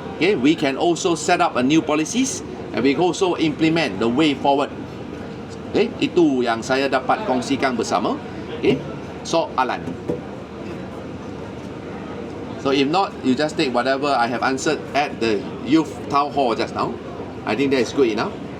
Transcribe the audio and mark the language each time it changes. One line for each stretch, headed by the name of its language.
English: We can also set up a new policies and we also implement the way forward.
Malay: Itu yang saya dapat kongsikan bersama. Soalan.
English: So if not, you just take whatever I have answered at the youth town hall just now. I think that is good enough.